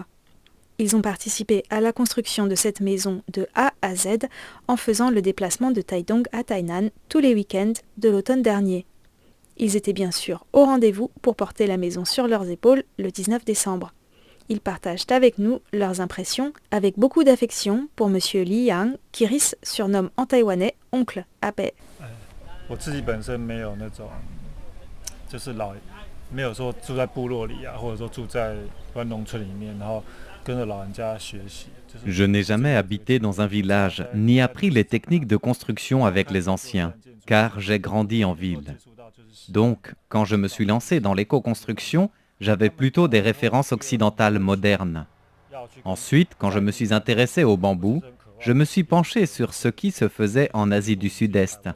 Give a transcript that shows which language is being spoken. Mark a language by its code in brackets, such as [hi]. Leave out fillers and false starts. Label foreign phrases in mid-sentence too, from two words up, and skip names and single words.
[fr] Ils ont participé à la construction de cette maison de A à Z en faisant le déplacement de Taidong à Tainan tous les week-ends de l'automne dernier. Ils étaient bien sûr au rendez-vous pour porter la maison sur leurs épaules le 19 décembre. Ils partagent avec nous leurs impressions avec beaucoup d'affection pour Monsieur Li Yang, qu'Iris surnomme en taïwanais oncle Abe. [zh] 我自己本身没有那种，就是没有说住在部落里啊，或者说住在农村里面，然后跟着老人家学习。 [fr] Je n'ai jamais habité dans un village, ni appris les techniques de construction avec les anciens, car j'ai grandi en ville. Donc, quand je me suis lancé dans l'éco-construction, j'avais plutôt des références occidentales modernes. Ensuite, quand je me suis intéressé au bambou, je me suis penché sur ce qui se faisait en Asie du Sud-Est.